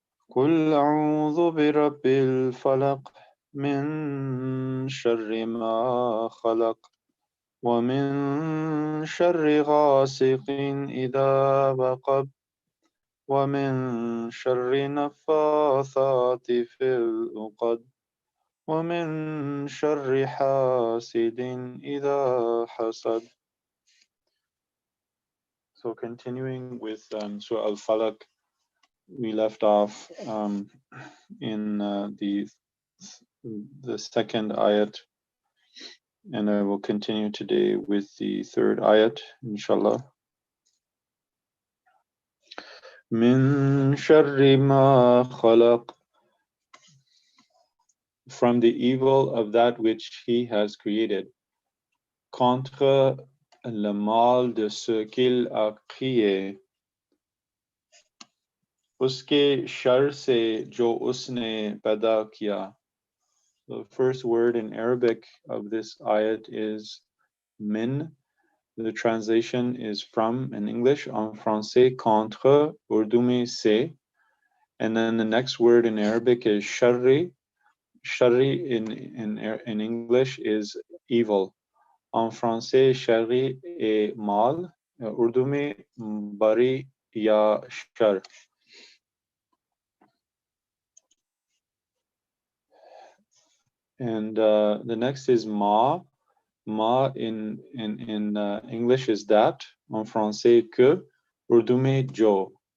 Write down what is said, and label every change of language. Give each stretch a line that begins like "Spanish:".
Arabic: قل أعوذ برب الفلق من شر ما خلق ومن شر غاسق إذا وقب ومن شر النفاثات في العقد ومن شر حاسد إذا حسد.
English: So continuing with Surah Al-Falaq, we left off in the second ayat, and I will continue today with the third ayat, inshallah.
Arabic: Min sharri ma khalaq,
English: from the evil of that which he has created,
French: contre le mal de ce qu'il a créé,
Urdu: उसके sir से जो उसने पैदा किया.
English: The first word in Arabic of this ayat is min. The translation is from in English,
French: en français contre,
English: Urdu
Urdu: में se.
English: And then the next word in Arabic is sharri. Sharri in English is evil.
French: En français, sharri est mal.
Urdu: Urdu में bari ya shar.
English: And the next is ma. Ma in English is that.
French: En français que. Urdu
Urdu: में jo.